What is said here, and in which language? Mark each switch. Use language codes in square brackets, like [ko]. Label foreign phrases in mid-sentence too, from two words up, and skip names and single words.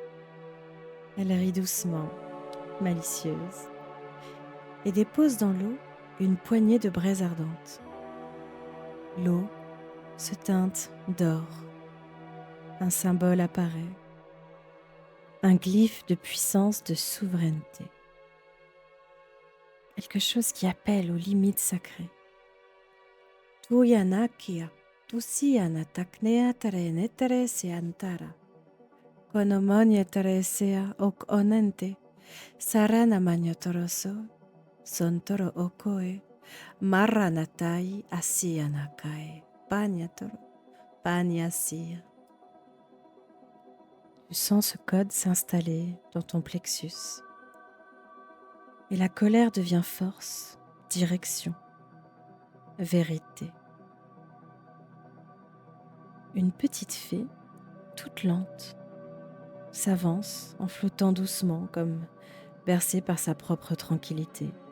[fr] Elle rit doucement, malicieuse, et dépose dans l'eau une poignée de braises ardentes. L'eau se teinte d'or. Un symbole apparaît, un glyphe de puissance, de souveraineté. Quelque chose qui appelle aux limites sacrées. Tuyanakia, tusiana taknea tarenetere seantara. Konomonia teresea ok onente, sarana maniotoroso, sontoro okoe, maranatai asianakae, paniatoro, paniasia. Tu sens ce code s'installer dans ton plexus. Et la colère devient force, direction, vérité. Une petite fée, toute lente, s'avance en flottant doucement comme bercée par sa propre tranquillité.